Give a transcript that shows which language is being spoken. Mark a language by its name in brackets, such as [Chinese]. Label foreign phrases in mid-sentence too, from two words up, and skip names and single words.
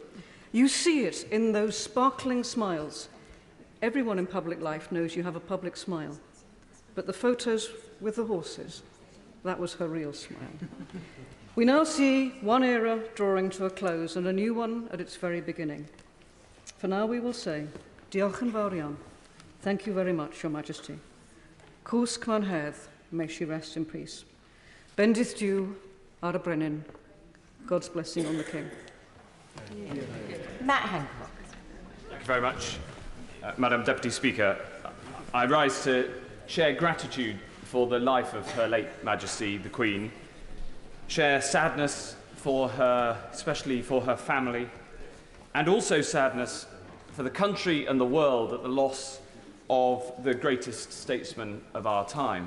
[English] You see it in those sparkling smiles. Everyone in public life knows you have a public smile, but the photos with the horses, that was her real smile. We now see one era drawing to a close and a new one at its very beginning. For now we will say, [Welsh] Diolch yn fawr iawn. [English] Thank you very much, Your Majesty. [Welsh] Cwsg mewn hedd, [English] may she rest in peace. [Welsh] Bendith Diw ar y brenin. [English] God's blessing on the King. Matt Hancock. Thank you very much, Madam Deputy Speaker. I rise to share gratitude for the life of Her late Majesty, the Queen, share sadness for her, especially for her family, and also sadness for the country and the world at the loss of the greatest statesman of our time.